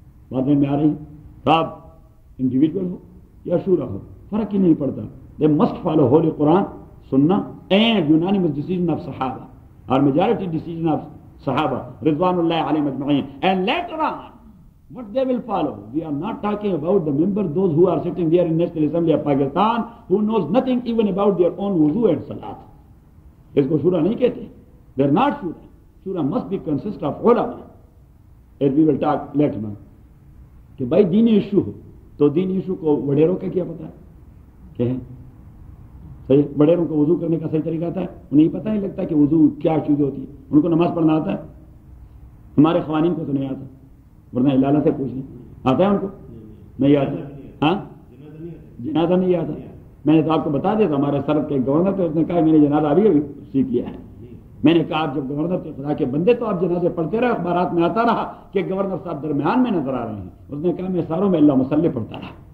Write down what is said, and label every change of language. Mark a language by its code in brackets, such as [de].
[ur] بات میں آ رہی صاحب، انڈیویجول ہو یا شورا ہو فرق ہی نہیں پڑتا، [en] They must follow holy Quran سننا and unanimous decision of Sahaba or majority decision of Sahaba Ridwanullah alayhim ajma'in, and later on what they will follow. We are not talking about the members, those who are sitting there in National Assembly of Pakistan who knows nothing even about their own wuzu and salat. [ur] اس کو شورا نہیں کہتے، [en] they are not shura. Shura must be consist of ulama, as we will talk later on. [ur] کہ بھائی دینی issue ہو تو دینی issue کو وڈیروں کا کیا پتا ہے کہ ہے صحیح؟ بڑیروں کو وضو کرنے کا صحیح طریقہ آتا ہے؟ انہیں پتہ نہیں لگتا کہ وضو کیا چیز ہوتی ہے، ان کو نماز پڑھنا آتا ہے؟ ہمارے خوانین کو تو نہیں آتا، ورنہ لالا سے پوچھ لیں آتا ہے ان کو؟ نہیں آتا۔ ہاں جنازہ نہیں آتا، میں نے تو آپ کو بتا دیا تھا، ہمارے سرد کے گورنر تھے، اس نے کہا میں نے جنازہ ابھی سیکھ لیا ہے۔ میں نے کہا آپ جب گورنر تھے خدا کے بندے تو آپ جنازے پڑھتے رہے، اخبارات میں آتا رہا کہ گورنر صاحب درمیان میں نظر آ رہے ہیں۔ اس نے کہا میں ساروں میں اللہ مسلح پڑھتا رہا۔